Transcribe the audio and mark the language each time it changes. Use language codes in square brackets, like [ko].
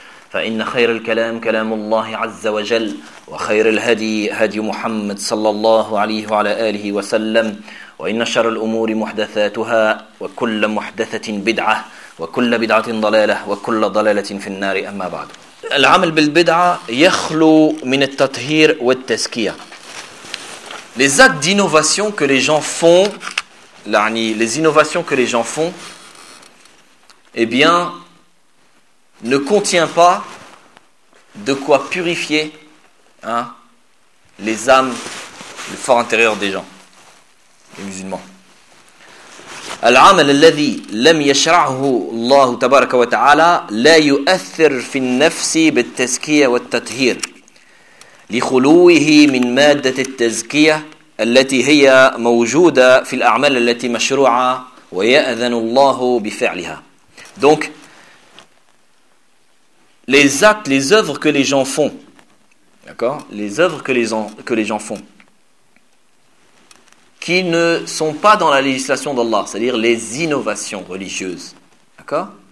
[ar] فإن خير الكلام كلام الله عز وجل وخير الهدي هدي محمد صلى الله عليه وعلى آله وسلم وإن شر الأمور محدثاتها وكل محدثة بدعة وكل بدعة ضلالة وكل ضلالة في النار أما بعد العمل بالبدعة يخلو من التطهير والتزكية. [fr] Les actes d'innovation que les gens font, les innovations que les gens font, eh bien, ne contient pas de quoi purifier les âmes, le fort intérieur des gens, les musulmans. [ar] العمل الذي لم يشرعه الله تبارك وتعالى لا يؤثر في النفس بالتزكية والتطهير لخلوه من مادة التزكية التي هي موجودة في الأعمال التي مشروعة ويأذن الله بفعلها. [fr] Donc, les actes, les œuvres que les gens font, d'accord, les œuvres que les gens font, qui ne sont pas dans la législation d'Allah, c'est-à-dire les innovations religieuses, d'accord,